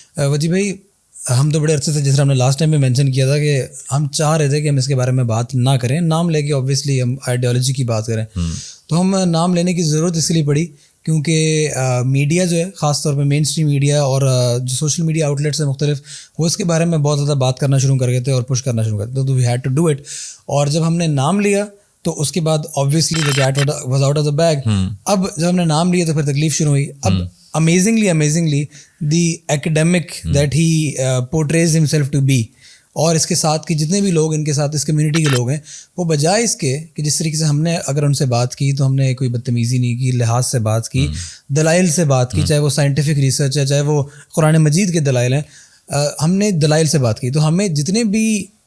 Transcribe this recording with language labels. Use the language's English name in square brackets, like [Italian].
[Urdu] وجی بھائی ہم تو بڑے عرصے سے, جس طرح ہم نے لاسٹ ٹائم میں مینشن کیا تھا کہ ہم چاہ رہے تھے کہ ہم اس کے بارے میں بات نہ کریں, نام لے کے اوبویسلی ہم آئیڈیالوجی کی بات کریں, تو ہم نام لینے کی ضرورت اس لیے پڑی کیونکہ میڈیا جو ہے خاص طور پہ مین اسٹریم میڈیا اور جو سوشل میڈیا آؤٹلیٹس ہیں مختلف, وہ اس کے بارے میں بہت زیادہ بات کرنا شروع کر گئے تھے اور پش کرنا شروع کر گئے تھے, تو [English] We had to do it. [Urdu] اور جب ہم نے نام لیا تو اس کے بعد [English] Obviously the cat was out of the bag. [Urdu] اب جب ہم نے نام لیا تو پھر تکلیف شروع ہوئی. اب [English] amazingly the academic that he portrays himself to be, [Urdu] اور اس کے ساتھ کے جتنے بھی لوگ ان کے ساتھ اس کمیونٹی کے لوگ ہیں, وہ بجائے اس کے کہ جس طریقے سے ہم نے اگر ان سے بات کی تو ہم نے کوئی بدتمیزی نہیں کی, لحاظ سے بات کی, دلائل سے بات کی, چاہے وہ سائنٹیفک ریسرچ ہے, چاہے وہ قرآن مجید کے دلائل ہیں, ہم نے دلائل سے بات کی. تو ہمیں جتنے بھی